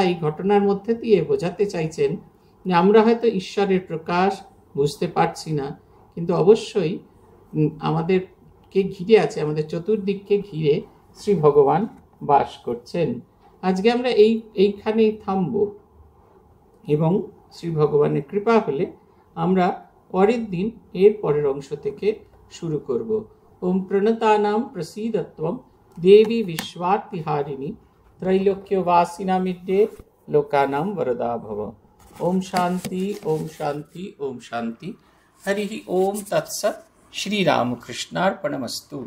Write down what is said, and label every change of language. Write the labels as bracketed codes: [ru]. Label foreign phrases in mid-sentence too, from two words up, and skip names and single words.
[bn] এই ঘটনার মধ্যে দিয়ে বোঝাতে চাইছেন যে আমরা হয়তো ঈশ্বরের প্রকাশ বুঝতে পারছি না, কিন্তু অবশ্যই আমাদেরকে ঘিরে আছে, আমাদের চতুর্দিককে ঘিরে শ্রী ভগবান বাস করছেন। আজকে আমরা এইখানেই থামব এবং শ্রী ভগবানের কৃপা হলে আমরা পরের দিন এর পরের অংশ থেকে শুরু করব। [sa] ওম প্রণতানাম প্রসীদত্বম দেবী বিশ্বার্তিহারিণী त्रैलोक्यवासिनामिड्डे लोकानां वरदा भव। ओम शांति ओम शांति ओम शांति। हरि ओम तत्सत्। श्री रामकृष्णार्पणमस्तु।